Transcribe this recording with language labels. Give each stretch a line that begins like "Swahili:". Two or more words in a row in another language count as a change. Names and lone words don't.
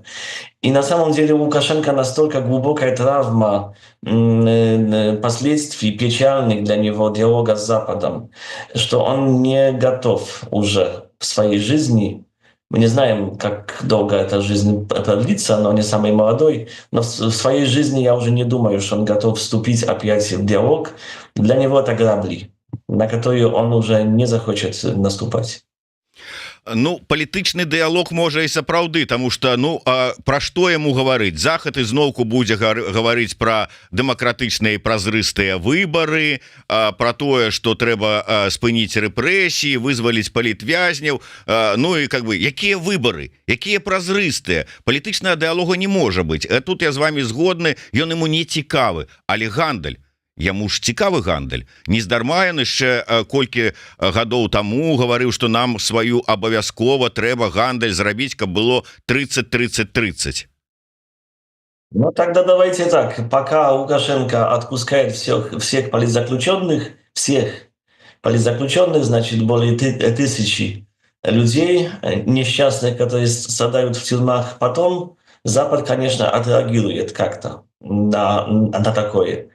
Russian: И на самом деле у Лукашенко настолько глубокая травма последствий печальных для него диалога с Западом, что он не готов уже в своей жизни. Мы не знаем, как долго эта жизнь продлится, но он не самый молодой. Но в своей жизни я уже не думаю, что он готов вступить опять в диалог. Для него это грабли, на которые он уже не захочет наступать.
Belarusian: Ну, палітычны дыялог можа і сапраўды,
Russian: тому что
Belarusian: ну пра што яму гаварыць? Захад ізноўку будзе гаварыць пра дэмакратычныя і празрыстыя выбары, пра тое, што трэба спыніць рэпрэсіі, вызваліць палітвязняў. Ну і
Russian: как бы
Belarusian: якія выбары, якія празрыстыя? Палітычнага дыялога не можа быць. Тут я з вами згодны, ён ему не цікавы, але гандаль. Яму ж цікавы гандаль. Нездарма ён яшчэ колькі гадоў таму гаварыў, што нам сваю абавязкова трэба гандаль зрабіць, каб было 30-30-30.
Russian: Ну тогда давайте так. Пока Лукашенко отпускает всех политзаключенных, значит, более 1000 людей несчастных, которые страдают в тюрьмах, потом Запад, конечно, отреагирует как-то на такое.